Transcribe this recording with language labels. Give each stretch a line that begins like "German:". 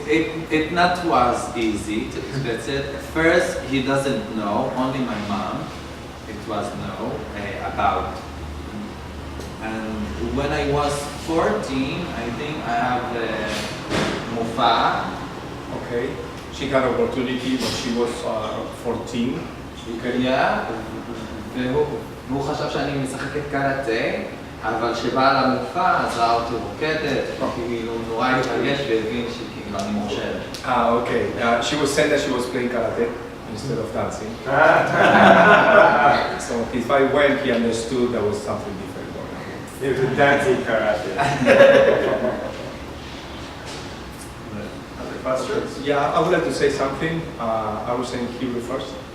English: It not was easy to express it. First, he doesn't know, only my mom. It was no about. And when I was 14, I think I have Mufa. Okay. She had opportunity when she was 14.
Hebrew: Yeah, והוא חשב שאני משחקת קראטה, אבל כשבאה למופע אז ראה אותי רוקדת, כאילו נורא התרגש והבין שכאילו אני מוכשרת.
English: Okay. She was saying that she was playing karate instead of dancing. So if I went, he understood there was something different going on. It was dancing karate. Other questions? Yeah, I would like to say something. I will say in Hebrew first.